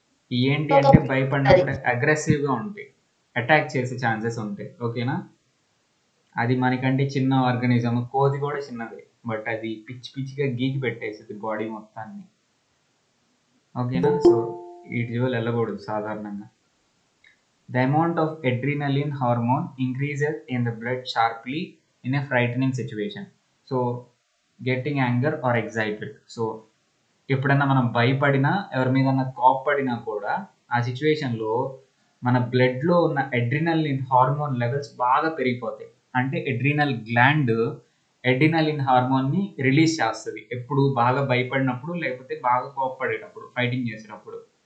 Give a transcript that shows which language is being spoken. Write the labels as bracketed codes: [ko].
[te] ఏంటి అంటే భయపడినప్పుడు అగ్రెసివ్గా ఉంటాయి, అటాక్ చేసే ఛాన్సెస్ ఉంటాయి, ఓకేనా? అది మనకంటే చిన్న ఆర్గానిజం, కోతి కూడా చిన్నదే, బట్ అది పిచ్చి పిచ్చిగా గీకి పెట్టేస్తుంది బాడీ మొత్తాన్ని, ఓకేనా? సో వీటి జోలు వెళ్ళకూడదు సాధారణంగా. [en] The amount of adrenaline hormone increases in the blood sharply in a frightening situation. So, getting anger or excited. [te] So, ఎప్పుడన్నా మనం భయపడినా, ఎవరి మీద కోప్పడినా కూడా ఆ సిచ్యువేషన్లో మన బ్లడ్లో ఉన్న అడ్రినలిన్ హార్మోన్ లెవెల్స్ బాగా పెరిగిపోతాయి. అంటే అడ్రినల్ గ్లాండ్ అడ్రినలిన్ హార్మోన్ని రిలీజ్ చేస్తుంది ఎప్పుడు బాగా భయపడినప్పుడు, లేకపోతే బాగా కోప్పడేటప్పుడు, ఫైటింగ్ చేసేటప్పుడు